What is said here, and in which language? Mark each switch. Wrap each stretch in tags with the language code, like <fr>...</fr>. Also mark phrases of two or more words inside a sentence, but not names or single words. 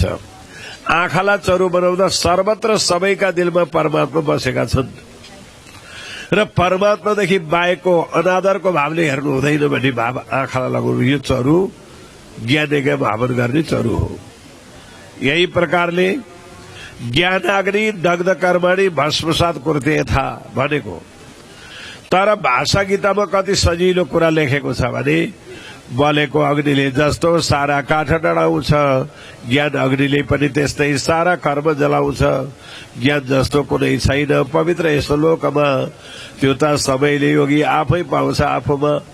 <ne>आँखालाई चरु बनाउँदा सर्वत्र सबैका दिलमा परमात्मा बसेका छन् र परमात्मादेखि बाहेकको अनादरको भावले हेर्नु हुँदैन भन्ने भाव आँखालाई लगाउनु। यो चरु ज्ञान यज्ञ हवन गर्ने चरु हो। यही प्रकारले</ne> <sa>ज्ञानाग्नि दग्ध कर्माणि भस्मसात</sa> <hi>कुर्ते था</hi> <ne>भनेको। तर भाषा गीतामा कति सजिलो कुरा लेखेको छ भने बलेको अग्निले जस्तो सारा काठ डढाउँछ, ज्ञान अग्निले पनि त्यस्तै सारा कर्म जलाउँछ। ज्ञान जस्तो कुनै छैन पवित्र यस लोकमा, त्यो त सबैले योगी आफै पाउँछ आफूमा।</ne>